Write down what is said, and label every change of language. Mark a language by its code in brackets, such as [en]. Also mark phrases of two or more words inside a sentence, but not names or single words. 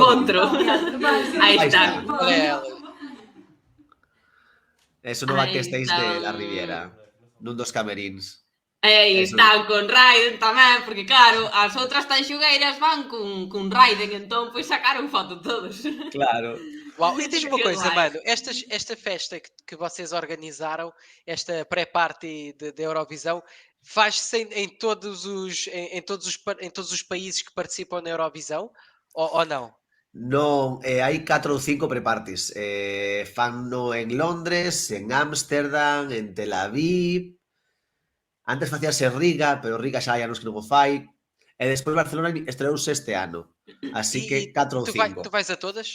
[pt] encontro. Aí está. [gl] Eso no backstage de la Riviera, nun dos camerins. Aí Eso. están con Raiden tamén, porque claro, as outras tanxugueiras van con Raiden, entón pois sacaron foto todos. [pt] Claro. Uau, e diz-me uma [gl] Que [pt] coisa, [gl] guai. [pt] mano, esta festa que vocês organizaram, esta pré-party de Eurovisão, faz-se em todos os países que participam na Eurovisão? Ou não? [gl] Non, hai 4 ou 5 pre-parties. Fanno en Londres, en Ámsterdam, en Tel Aviv. Antes facíase en Riga, pero Riga xa hai anos que non o fai. E despois Barcelona estreouse este ano. Así que [pt] E [gl] 4 ou [pt] tu [gl] 5. [pt] vais a todas?